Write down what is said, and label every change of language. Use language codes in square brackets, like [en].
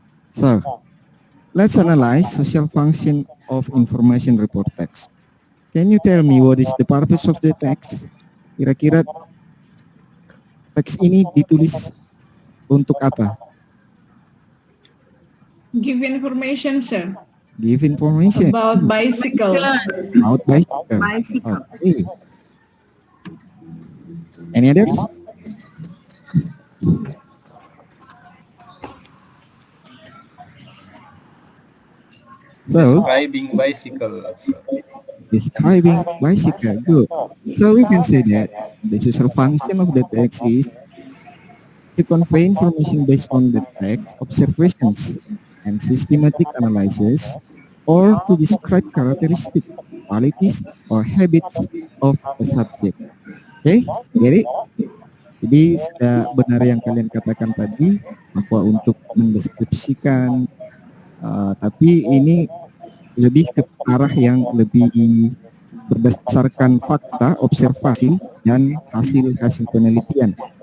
[en] So, let's analyze social function of information report text. Can you tell me what is the purpose of the text? [id] Kira-kira teks ini ditulis untuk apa? [en] give information, sir. Give information About bicycle. about bicycle. Bicycle. Okay. Any others? So, Riding bicycle. Sir. describing bicycle, good. So we can say that the social function of the text is to convey information based on the text, observations, and systematic analysis, or to describe characteristics, qualities, or habits of a subject. Okay, get it? [id] Jadi sudah benar yang kalian katakan tadi, bahwa untuk mendeskripsikan, tapi ini lebih ke arah yang lebih berdasarkan fakta, observasi, dan hasil-hasil penelitian.